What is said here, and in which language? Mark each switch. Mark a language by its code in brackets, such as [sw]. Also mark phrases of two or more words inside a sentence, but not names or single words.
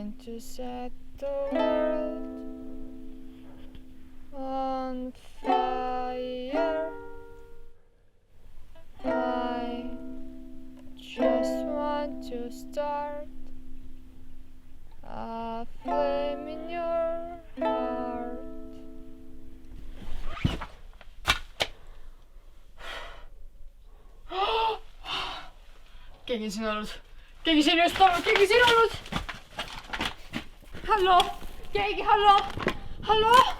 [en] to set the world on fire. I just want to start a flame in your heart. [et] Keegi siin olnud. Keegi siin just olnud. Keegi siin olnud. Hallo. Keegi, hallo. Hallo.